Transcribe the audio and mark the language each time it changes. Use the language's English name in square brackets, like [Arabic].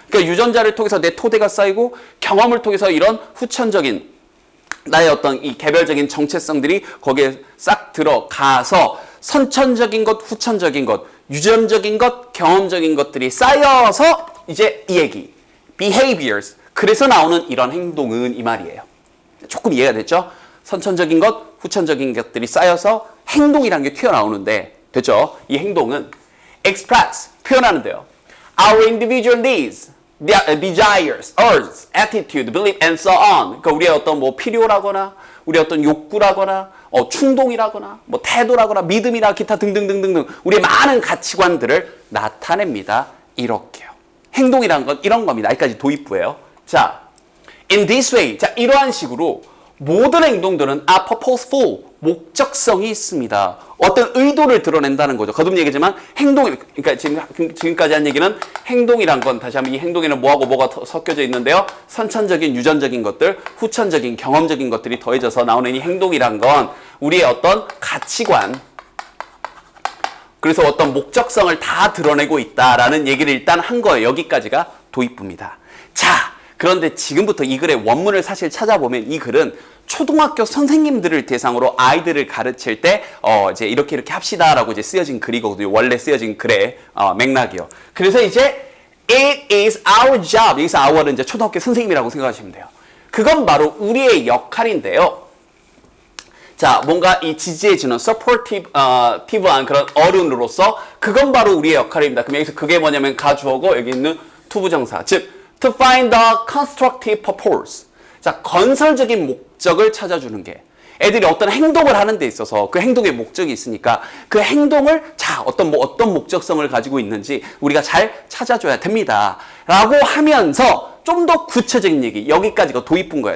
[Korean] 그러니까 유전자를 통해서 내 토대가 쌓이고 경험을 통해서 이런 후천적인 나의 어떤 이 개별적인 정체성들이 거기에 싹 들어가서 선천적인 것, 후천적인 것, 유전적인 것, 경험적인 것들이 쌓여서 이제 이 얘기 behaviors. 그래서 나오는 이런 행동은 이 말이에요. 조금 이해가 됐죠? 선천적인 것, 후천적인 것들이 쌓여서 행동이라는 게 튀어나오는데, 됐죠? 이 행동은 express, 표현하는데요. [English] Our individual needs, desires, urges, attitude, belief, and so on. [Korean] 그러니까 우리의 어떤 뭐 필요라거나, 우리의 어떤 욕구라거나, 충동이라거나, 뭐 태도라거나, 믿음이나 기타 등등등등등 우리의 많은 가치관들을 나타냅니다. 이렇게요. 행동이라는 건 이런 겁니다. 여기까지 도입부예요. 자, [English] in this way. [Korean] 자, 이러한 식으로 모든 행동들은 [English] are purposeful. [Korean] 목적성이 있습니다. 어떤 의도를 드러낸다는 거죠. 거듭 얘기지만 그러니까 지금까지 한 얘기는 행동이란 건 다시 한번 이 행동에는 뭐하고 뭐가 섞여져 있는데요. 선천적인 유전적인 것들, 후천적인 경험적인 것들이 더해져서 나오는 이 행동이란 건 우리의 어떤 가치관, 그래서 어떤 목적성을 다 드러내고 있다라는 얘기를 일단 한 거예요. 여기까지가 도입부입니다. 자, 그런데 지금부터 이 글의 원문을 사실 찾아보면 이 글은 초등학교 선생님들을 대상으로 아이들을 가르칠 때 이제 이렇게 합시다라고 이제 쓰여진 글이거든요. 원래 쓰여진 글의 맥락이요. 그래서 이제 [English] it is our job. [Korean] 여기서 our은 이제 초등학교 선생님이라고 생각하시면 돼요. 그건 바로 우리의 역할인데요. 자, 뭔가 이 지지해주는 supportive한 그런 어른으로서 그건 바로 우리의 역할입니다. 그럼 여기서 그게 뭐냐면 가주어고 여기 있는 투부정사. 즉, [English] to find the constructive purpose. [Korean] 자, 건설적인 목적을 찾아주는 게 애들이 어떤 행동을 하는 데 있어서 그 행동의 목적이 있으니까 그 행동을 자, 어떤 목적성을 가지고 있는지 우리가 잘 찾아줘야 됩니다. 라고 하면서 좀 더 구체적인 얘기, 여기까지가 도입부인 거예요.